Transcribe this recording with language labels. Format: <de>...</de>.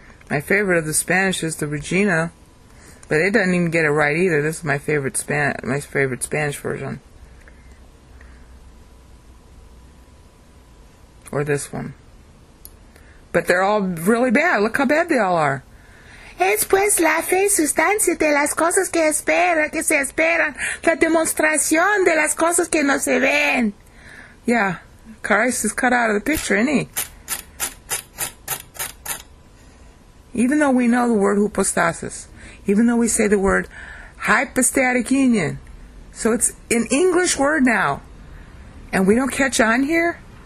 <en>My favorite of the Spanish is the Regina. But it doesn't even get it right either. This is my favorite Spanish version. Or this one. But they're all really bad. Look how bad they all are.</en> <es>Es pues la fe sustancia de las cosas que se esperan, la demostración de las cosas que no se ven.</es> <en>Yeah. Christ is cut out of the picture, isn't he? Even though we know the word hupostasis, even though we say the word hypostatic union, so it's an English word now, and we don't catch on here.</en>